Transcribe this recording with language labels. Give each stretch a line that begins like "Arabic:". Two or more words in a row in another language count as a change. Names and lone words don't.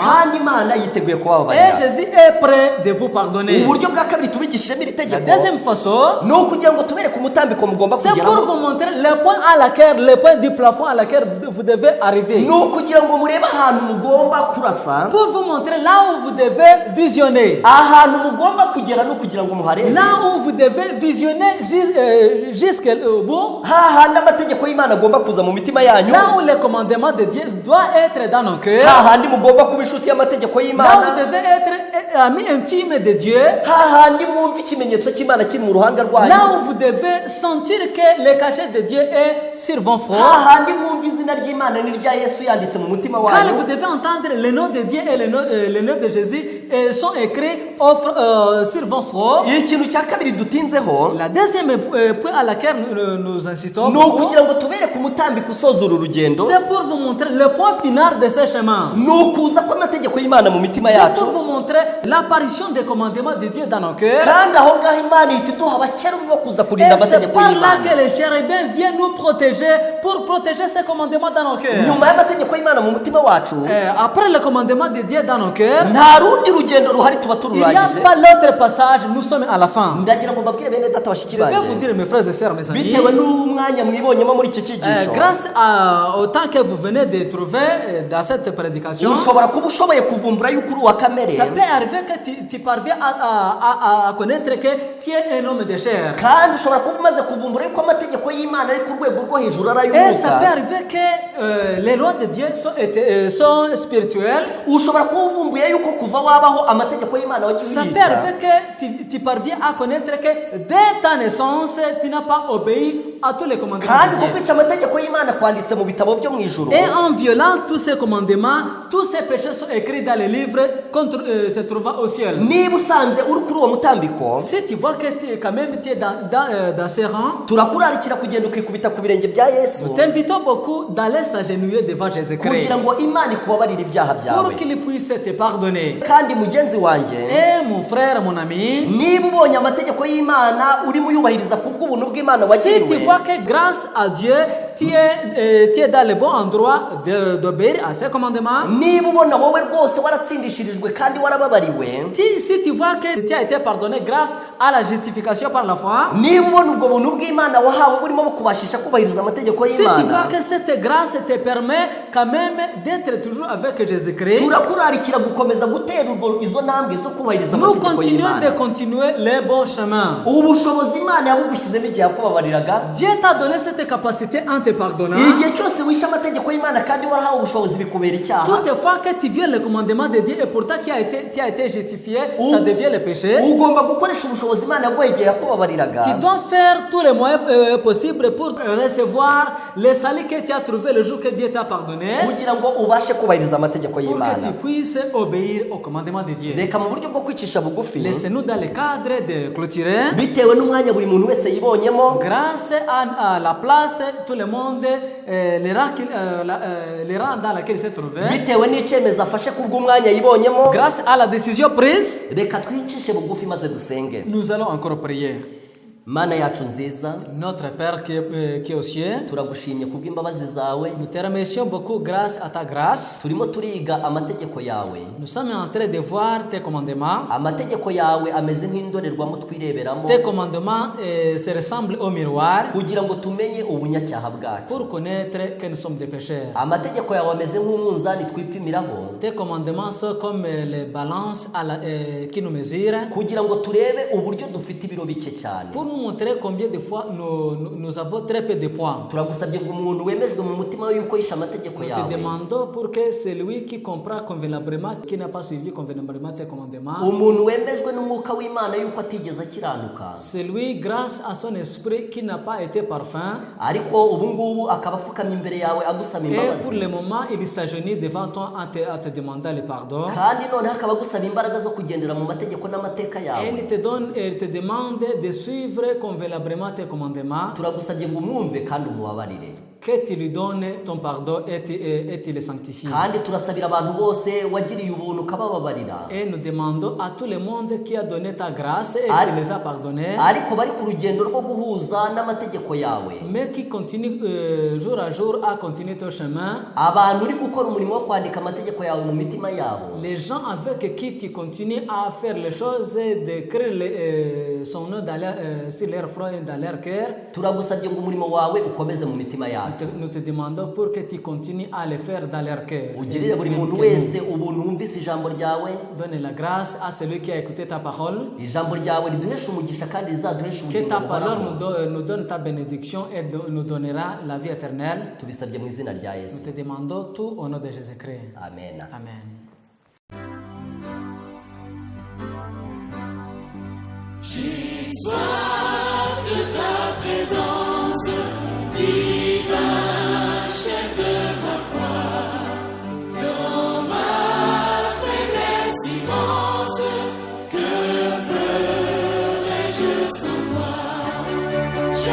Kinyarwanda: kandi Imana yiteguye Et kubababarira.
French: Jésus est prêt de vous pardonner.
Kinyarwanda: Uburyo bwa kabiri tubigishijemo iri La tegeko,
French: deuxième façon,
Kinyarwanda: ni ukugira ngo tubereke umutambiko mugomba
French: c'est pour kugeraho, vous montrer le point du plafond à laquelle vous devez arriver.
Kinyarwanda: ni ukugira ngo murebe ahantu mugomba kurasa,
French: Pour vous montrer là où vous devez visionner.
Kinyarwanda: ahantu mugomba kugera ni ukugira ngo muharebe,
French: Là où vous devez visionner jusqu'au bout.
Kinyarwanda: hahandi amategeko y'Imana agomba kuza mu mitima yanyu,
French: Là où le commandement de Dieu doit être dans nos cœurs.
Kinyarwanda: hahandi mugomba kuba inshuti y'amategeko
French: Là où y'Imana, vous devez être ami intime de Dieu.
Kinyarwanda: hahandi mwumva ikimenyetso cy'Imana kiri mu ruhanga rwanyu,
French: Là où vous devez sentir que le cachet de Dieu est sur vos fronts.
Kinyarwanda: hahandi mwumva izina ry'Imana n'irya Yesu yanditse mu mutima Quand wanyu,
French: vous devez entendre le nom de Dieu et le nom de Jésus sont écrits sur vos fronts.
Kinyarwanda: ikintu cya kabiri dutinzeho
French: La deuxième point à laquelle nous insistons,
Kinyarwanda: ni ukugira ngo tubereke umutambiko usoza uru rugendo,
French: c'est pour vous montrer le point final de ce chemin.
Kinyarwanda: ni ukuza kw'amategeko y'Imana mu mitima C'est yacu,
French: pour vous montrer l'apparition des commandements de Dieu dans nos cœurs.
Kinyarwanda: kandi aho ngaho Imana ihita iduha abakerubi bo kuza Et kurinda c'est amategeko
French: par là y'Imana. que les chérubins viennent nous protéger pour protéger ces commandements dans nos cœurs.
Kinyarwanda: Nyuma y'amategeko y'Imana mu mutima wacu,
French: Après le commandement de Dieu dans nos cœurs,
Kinyarwanda: nta rundi rugendo ruhari tuba
French: il n'y a tururangije. pas l'autre passage, nous sommes à la fin.
Kinyarwanda: Ndagira ngo mbabwire bene data bashiki
French: Je vais vous banjye, dire, mes frères et sœurs, mes amis,
Kinyarwanda: bitewe n'umwanya mwibonyemo muri iki cyigisho,
French: grâce au temps que vous venez de trouver dans cette prédication,
Kinyarwanda: ushobora kuba ushoboye kuvumbura yuko uri uwa kamere,
French: ça peut arriver que tu parviens à connaître que tu es un homme de chair.
Kinyarwanda: kandi ushobora kuba umaze kuvumbura yuko amategeko y'Imana ari ku rwego rwo hejuru ari
French: Et ça peut ay'umwuka, arriver que les lois de Dieu sont spirituelles.
Kinyarwanda: ushobora kuba uvumbuye yuko kuva wabaho amategeko y'Imana wagiye
French: Ça peut uyica, arriver que tu parviens à connaître que dès ta naissance, tu n'as pas obéi à tous les commandements kandi de ko Dieu.
Kinyarwanda: kwica amategeko y'Imana kwanditse mu bitabo byo mu ijuru,
French: Et en violant tous ces commandements, tous ces péchés sont écrits dans les livres se trouvant au ciel.
Kinyarwanda: niba usanze uri kuri uwo mutambiko,
French: Si tu vois que quand même tu es dans ces rangs,
Kinyarwanda: turakurarikira kugenda ukikubita ku birenge bya Yesu,
French: nous t'invitons beaucoup d'aller s'agenouiller devant Jésus-Christ
Kinyarwanda: kugira ngo Imana ikubabarire ibyaha byawe,
French: pour qu'il puisse te pardonner.
Kinyarwanda: kandi mugenzi wanjye,
French: Et mon frère, mon ami,
Kinyarwanda: niba ubonye amategeko y'Imana urimo uyubahiriza kubw'ubuntu bw'Imana
French: si tu wagiriwe, vois que grâce à Dieu, tu es dans le bon endroit d'obéir à ses commandements,
Kinyarwanda: niba ubona wowe rwose waratsindishirijwe kandi warababariwe,
French: si tu vois que tu as été pardonné grâce à la justification par la foi,
Kinyarwanda: niba ubona ubwo buntu bw'Imana wahawe burimo bukubashisha kubahiriza amategeko
French: si tu vois y'Imana, que cette grâce te permet quand même d'être toujours avec Jésus-Christ,
Kinyarwanda: turakurarikira gukomeza gutera izo ntambwe zo kubahiriza nous amategeko
French: continuons de y'Imana. continuer les bons chemins.
Kinyarwanda: Ubushobozi Imana yabugushyizemo igihe yakubabariraga,
French: Dieu t'a donné cette capacité en te pardonnant.
Kinyarwanda: igihe cyose wishe amategeko y'Imana kandi warahawe ubushobozi bikubera icyaha,
French: Toutefois que tu violes le commandement de Dieu et pourtant tu as été justifié, ça devient le péché.
Kinyarwanda: ugomba gukoresha ubushobozi Imana yaguhaye igihe yakubabariraga,
French: Tu dois faire tous les moyens possibles pour recevoir le salut que tu as trouvé le jour que Dieu t'a pardonné,
Kinyarwanda: kugira ngo ubashe kubahiriza amategeko
French: pour que y'Imana. tu puisses obéir au commandement de Dieu.
Kinyarwanda: Reka mu buryo bwo kwicisha bugufi,
French: Laissez-nous dans le cadre de clôturer.
Kinyarwanda: bitewe n'umwanya buri muntu wese yibonyemo,
French: Grâce à la place, tout le monde, les rangs dans laquelle il s'est trouvé,
Kinyarwanda: bitewe n'icyemezo afashe kubw'umwanya yibonyemo,
French: grâce à la décision prise,
Kinyarwanda: reka twicishe bugufi maze dusenge.
French: nous allons encore prier.
Kinyarwanda: Mana yacu nziza,
French: Notre Père qui est aux cieux,
Kinyarwanda: turagushimye kubw'imbabazi zawe,
French: nous te remercions beaucoup grâce à ta grâce.
Kinyarwanda: turimo turiga amategeko yawe.
French: Nous sommes en train de voir tes commandements.
Kinyarwanda: Amategeko yawe ameze nk'indorerwamo twireberamo,
French: Tes commandements se ressemblent au miroir
Kinyarwanda: kugira ngo tumenye ubunyacyaha bwacu.
French: pour connaître que nous sommes des pécheurs.
Kinyarwanda: Amategeko yawe ameze nk'umunzani twipimiraho,
French: Tes commandements sont comme les balances qui nous mesurent
Kinyarwanda: kugira ngo turebe uburyo dufite ibiro bike cyane.
French: pour nous montrer combien de fois nous avons très peu de points.
Kinyarwanda: Turagusabye ngo umuntu wemejwe mu mutima we yuko yishe amategeko
French: Nous te yawe, demandons pour que celui qui comprend convenablement, qui n'a pas suivi convenablement tes commandements,
Kinyarwanda: umuntu wemejwe n'umwuka w'Imana yuko atigeze akiranuka,
French: celui grâce à son esprit qui n'a pas été parfait,
Kinyarwanda: ariko ubu ngubu akaba apfukamye imbere yawe agusaba
French: et pour imbabazi, le moment il s'agenouille devant toi en te demandant le pardon.
Kinyarwanda: kandi noneho akaba agusaba imbaraga zo kugendera mu mategeko n'amateka Et yawe.
French: il te demande de suivre convenablement tes commandements,
Kinyarwanda: Turagusabye ngo umwumve kandi umubabarire,
French: que tu lui donnes ton pardon et tu le sanctifies.
Kinyarwanda: kandi turasabira abantu bose wagiriye ubuntu ukabababarira,
French: Et nous demandons à tout le monde qui a donné ta grâce et Ari- qui les a pardonnés,
Kinyarwanda: ariko bari ku rugendo rwo guhuza n'amategeko yawe,
French: mais qui continuent jour à jour à continuer ton chemin.
Kinyarwanda: abantu uri gukora umurimo wo kwandika amategeko yawe mu mitima yabo,
French: Les gens avec qui tu continues à faire les choses, d'écrire son nom sur leur front et dans leur cœur,
Kinyarwanda: turagusabye ngo umurimo wawe ukomeze mu mitima yacu,
French: nous te demandons pour que tu continues à le faire dans leur cœur.
Kinyarwanda: ugirire buri muntu wese ubuntu wumvise ijambo ryawe,
French: Donne la grâce à celui qui a écouté ta parole.
Kinyarwanda: ijambo ryawe riduhesha umugisha kandi rizaduhesha Que ubugingo
French: ta parole buhoraho. nous donne ta bénédiction et nous donnera la vie éternelle.
Kinyarwanda: Tubisabye mu izina rya Nous Yesu,
French: te demandons tout au nom de Jésus-Christ.
Kinyarwanda: amen.
French: Amen. J'ai soif de ta présence, divin chef de ma foi, dans ma faiblesse immense, que ferais-je sans toi?